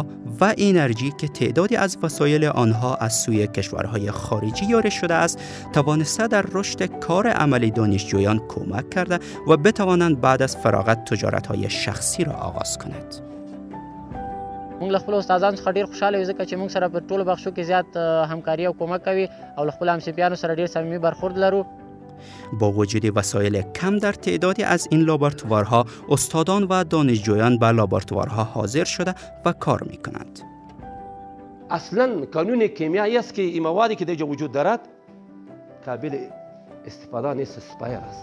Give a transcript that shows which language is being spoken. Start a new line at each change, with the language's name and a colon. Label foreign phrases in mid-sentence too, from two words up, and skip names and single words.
Persian: و انرژی که تعدادی از وسایل آنها از سوی کشورهای خارجی یاری شده است، توانسته در رشد کار عملی دانشجویان کمک کرده و بتوانند بعد از فراغت تجارت‌های شخصی را آغاز کند.
Pashto: موږ له خپل استادانو څخه ډیر خوشاله یو ځکه چې موږ سره په ټولو بخشو کې زیات همکاري او کومک کوي او له خپل همصنفیانو سره ډیر صمیمي برخورد لرو.
Persian: با وجود وسایل کم در تعدادی از این لابراتوارها، استادان و دانشجویان به لابراتوارها حاضر شده و کار می‌کنند. اصلا کانون کیمیایی است که این موادی که در وجود دارد قابل استفاده نیست، اسپایر است.